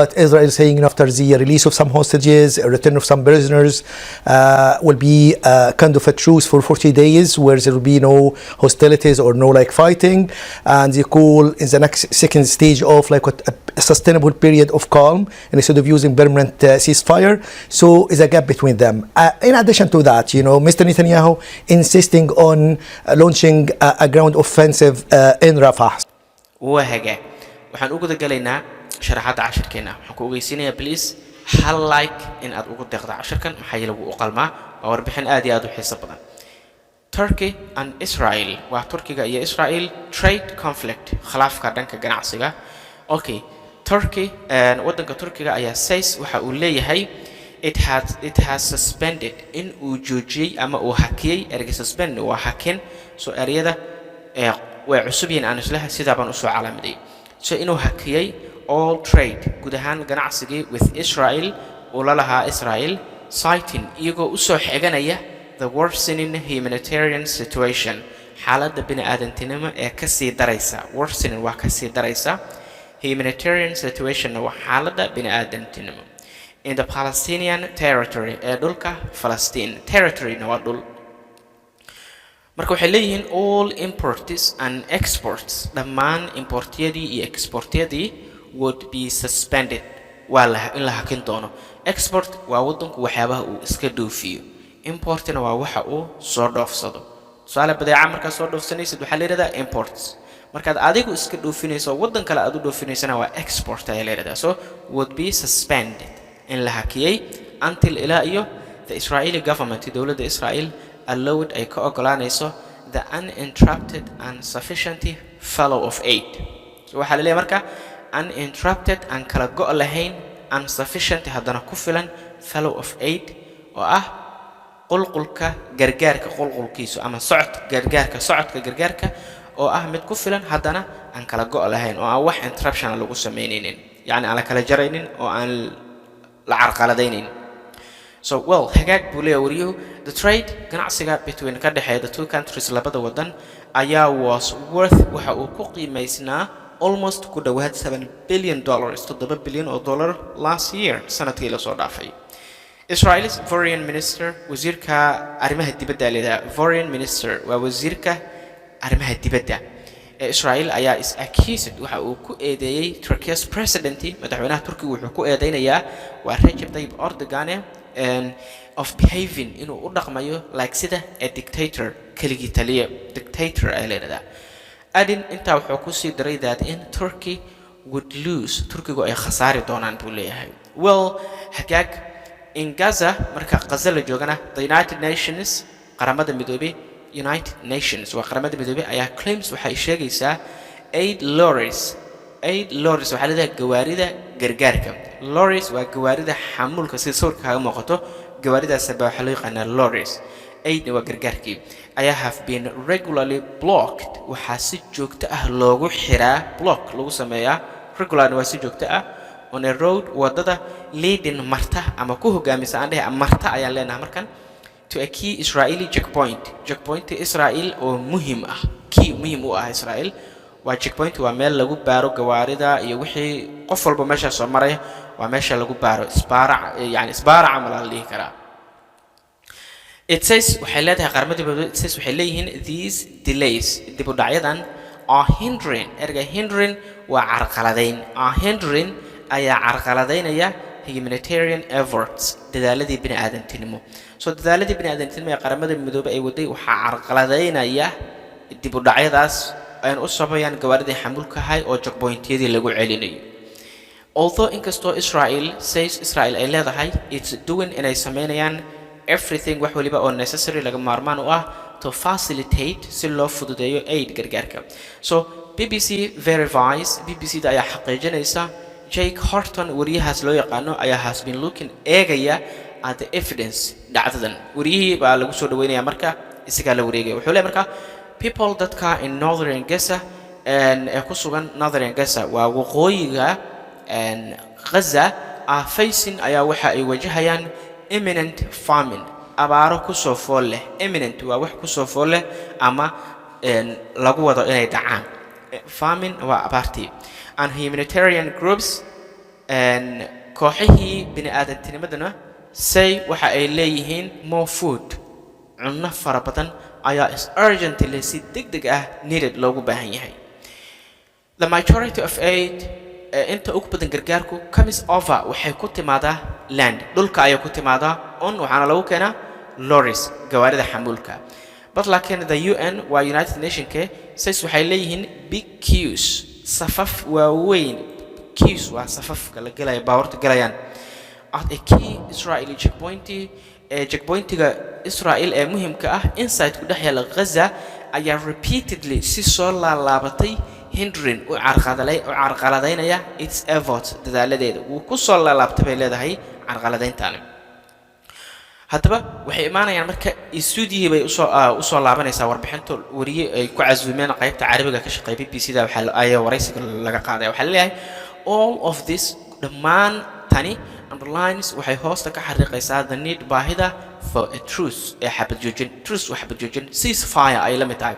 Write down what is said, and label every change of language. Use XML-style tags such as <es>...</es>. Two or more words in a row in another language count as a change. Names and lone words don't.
<en>But Israel is saying after the release of some hostages, a return of some prisoners, will be kind of a truce for 40 days where there will be no hostilities or no fighting, and they call in the next second stage of a sustainable period of calm, and instead of using permanent ceasefire. So is a gap between them. In addition to that, Mr. Netanyahu insisting on launching a ground offensive in Rafah.</en> <so>وهجا waxaan ugu dagalaynaa sharaxaada casharkeena waxaan ku ogeysiinayaa please hal like in aad ugu deeqdo casharkan maxay lagu qalmaa oo warbixin aad iyo aad u xiiso badan</so> <en>Turkey and Israel</en> <so>waa Turkiga iyo Israel</so> <en>trade conflict</en> <so>khilaafka dhanka ganacsiga okay Turkey wadanka Turkiga ayaa says waxa uu leeyahay</so> <en>it has suspended</en> <so>in uu joojiyay ama uu hakiyay erga suspend waa hakin soo eriyada way cusub yihiin aan islaha sida baan u soo calaamaday so inuu hakiyay</so> <en>all trade</en> <so>guud ahaan ganacsiga</so> <en>with Israel</en> <so>oo la lahaa Israel citing iyagoo u soo xiganaya</so> <en>the worsening humanitarian situation</en> <so>xaaladda bini'aadantinimo ee ka sii daraysa worsening waa ka sii daraysa</so> <en>humanitarian situation</en> <so>waa xaaladda bini'aadantinimo</so> <en>in the Palestinian territory</en> <so>ee dhulka</so> <en>Palestine territory</en> <so>waa dhul marka waxay leeyihiin</so> <en>all imports and exports</en> <so>dhammaan importyadii iyo exportyadii</so> <en>would be suspended</en> <so>waa in la hakin doono export waa wadanku waxyaabaha uu iska dhoofiyo importna waa waxa uu soo dhoofsado su'aal badeeca marka soo dhoofsanaysid waxa la yiraahdaa imports marka adigu iska dhoofinayso wadan kale aad u dhoofinaysan waa export ayaa la yiraahdaa</so> <en>so would be suspended</en> <so>in la hakiyay until ila iyo</so> <en>the Israeli government</en> <so>dawladda Israel allowed ay ka ogolaanayso</so> <en>the uninterrupted and sufficient flow of aid</en> <so>so waxa la leeyahay marka</so> <en>uninterrupted and</en> <so>kala go' lahayn insufficient haddana ku filan</so> <en>fellow of aid</en> <so>oo ah qulqulka gargaarka qulqulkiisu ama socodka gargaarka oo ah mid ku filan haddana aan kala go' lahayn oo aan wax interruption lagu sameynaynin yani aan la kala jaraynin oo aan la carqaladaynin.</so> <en>So well</en> <so>hagaag buu leeyahay wariyuhu</so> <en>the trade</en> <so>ganacsiga between ka dhexeeya</so> <en>the two countries</en> <so>labada wadan ayaa</so> <en>was worth</en> <so>waxa uu ku qiimaysnaa almost ku dhawaad $7 billion $7 billion</so> <en>last year</en> <so>sanadkii la soo dhaafay.</so> <en>Israel's foreign minister</en> <so>wasiirka arrimaha dibadda leeyahay</so> <en>foreign minister</en> <so>waa wasiirka arrimaha dibadda ee Israel ayaa</so> <en>is accused</en> <so>waxa uu ku eedeeyay</so> <en>Turkey's president</en> <so>madaxweynaha Turkiga wuxuu ku eedeynayaa waa Recep Tayyip Erdogan</so> <en>of behaving</en> <so>inuu u dhaqmayo like sida</so> <en>a dictator</en> <so>keligii taliye dictator ay leedahay. Adin inta wuxuu ku sii daray</so> <en>that in Turkey would lose</en> <so>Turkigu ay khasaari doonaan buu leeyahay. Well hagaag</so> <en>in Gaza</en> <so>marka Gaza la joogana the United Nations qaramada midoobay United Nations waa qaramada midoobay ayaa claims waxay sheegaysaa</so> <en>aid lorries</en> <so>waxaa leedahay gawaarida gargaarka. Lorries waa gawaarida xamuulka sida sawirka kaga muuqato gawaaridaas waxa loo yaqaanaa lorries. Aid waa gargaarkii ayaa</so> <en>have been regularly blocked</en> <so>waxaa si joogto ah loogu xiraa block lagu sameeyaa regularly waa si joogto ah</so> <en>on a road</en> <so>wadada leading marta ama ku hogaamisa aan dhahay marta ayaan leenahay markan</so> <en>to a key Israeli checkpoint</en> <so>Israel oo muhiim ah key muhiim u ah Israel waa checkpoint waa meel lagu baaro gawaarida iyo wixii qof walba meesha soo maray waa meesha lagu baaro isbaara amal la dhihi karaa.</so> <en>It says</en> <so>waxay leedahay qaramada midoobay</so> <en>it says</en> <so>waxay leeyihiin</so> <en>these delays</en> <so>dib u dhacyadan</so> <en>are hindering</en> <so>erga hindering waa carqaladayn hindering ayaa carqaladaynaya</so> <en>humanitarian efforts</en> <so>dadaaladii bini'aadantinimo. So dadaaladii bini'aadantinimo ee qaramada midoobay ay waday waxa carqaladaynaya dib u dhacyadaas ay u sameeyaan gawaaridii xamuulka hay oo checkpointyadii lagu celinayo. Although inkastoo Israel ay leedahay</so> <en>it's doing</en> <so>inay sameeyaan everything wax waliba oo necessary laga maarmaan u ah</so> <en>to facilitate</en> <so>si loo fududeeyo aid gargaarka.</so> <en>So BBC verifies</en> <so>da ayaa xaqiijinaysa Jake Horton wariyahaas loo yaqaano ayaa</so> <en>has been looking</en> <so>eegaya</so> <en>at the evidence</en> <so>dhacdadan wariyihii baa lagu soo dhaweynaya marka isaga la wareegay wuxuu leeyahay marka people dadka</so> <en>in northern Gaza</en> <so>ee ku sugan</so> <en>northern Gaza</en> <so>waa waqooyiga</so> <en>Gaza are facing</en> <so>ayaa waxa ay wajahayaan</so> <en>imminent famine</en> <so>abaaro ku soo fool leh imminent waa wax ku soo fool leh ama lagu wado inay dhacaan famine waa abaartii</so> <en>and humanitarian groups</en> <so>kooxihii bini'aadantinimadana say waxa ay leeyihiin</so> <en>more food</en> <so>cunno fara badan ayaa</so> <en>is urgently</en> <so>si degdeg ah needed loogu baahan yahay.</so> <en>The majority of aid</en> <so>inta ugu badan gargaarku</so> <en>comes over</en> <so>waxay ku timaadaa land dhulka ayay ku timaadaa on waxaana lagu keenaa lorries gawaarida xamuulka. But laakiin</so> <en>the UN</en> <so>waa United Nations says waxay leeyihiin</so> <en>big queues</en> <so>safaf waaweyn queues waa safafka la galaya baawarta galayaan</so> <en>at a key Israeli</en> <so>checkpointiga Israel ee muhiimka ah inside ku dhex yaala Gaza ayaa repeatedly si soo laabatay hindering u carqaladaynaya</so> <en>its efforts</en> <so>dadaaladeeda wuu ku soo laabtay bay leedahay carqaladayntaani. haddaba waxay imaanayaan marka studio bay u soo laabanaysaa warbixinta wariye ay ku casuumeen qaybta Carabiga ka shaqeeyay BBC-da waxa ay waraysiga laga qaaday waxa leeyahay</so> <en>all of this</en> <so>dhammaan tani underlines waxay hoosta ka xariiqaysaa</so> <en>the need</en> <so>baahida</so> <en>for a truce</en> <so>xabad joojin ceasefire ay la mid tahay.</so>